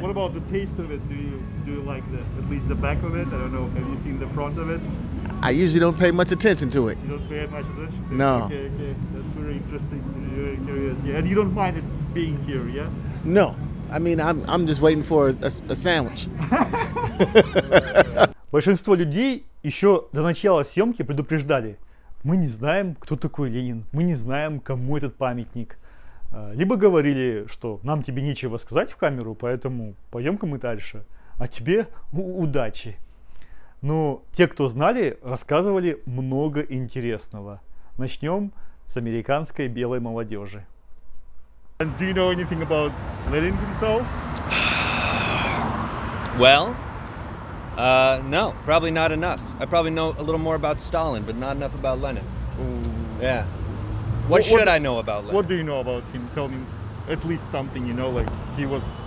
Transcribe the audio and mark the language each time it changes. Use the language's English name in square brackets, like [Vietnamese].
[English] What about the taste of it? Do you like at least the back of it? I don't know. Have you seen the front of it? I usually don't pay much attention to it. You don't pay much attention to it? No. Okay. That's very interesting. Very curious. Yeah. And you don't mind it being here, yeah? No. I mean, I'm just waiting for a sandwich. [Russian] Большинство людей еще до начала съемки предупреждали: мы не знаем, кто такой Ленин, мы не знаем, кому этот памятник. Либо говорили, что нам тебе нечего сказать в камеру, поэтому пойдем-ка мы дальше, а тебе удачи. Но те, кто знали, рассказывали много интересного. Начнем с американской белой молодежи. [English] Do you know anything about Lenin himself? Well, no, probably not enough. I probably know a little more about Stalin, but not enough about Lenin. Ooh. Yeah. What should I know about Lenin? What do you know about him? Tell me at least something, like he was...